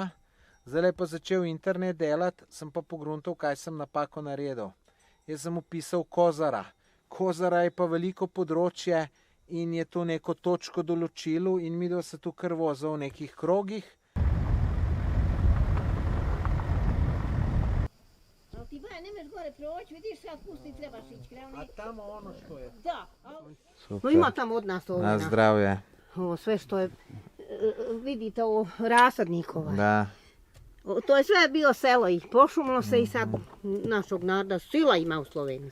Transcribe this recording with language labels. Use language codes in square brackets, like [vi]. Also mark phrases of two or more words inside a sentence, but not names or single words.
[sl] Zdajle pa začel internet delati, sem pa pogruntal, kaj sem napako naredil. Jaz sem upisal Kozara. Kozara je pa veliko področje in je to neko točko določilo in midva se tu kar voza v nekih krogih. [bs] Ti baj, nemeš gore proći, vidiš sad pusti, trebaš ići kraj. A tamo ono što je? Da. Super. No ima tamo od nas ovdje. [sl] Na zdravje. [bs] Ovo sve što je, vidite ovo, rasadnikova. Da. To je sve bilo selo i pošumilo se i sad našog naroda sila ima u Sloveniji.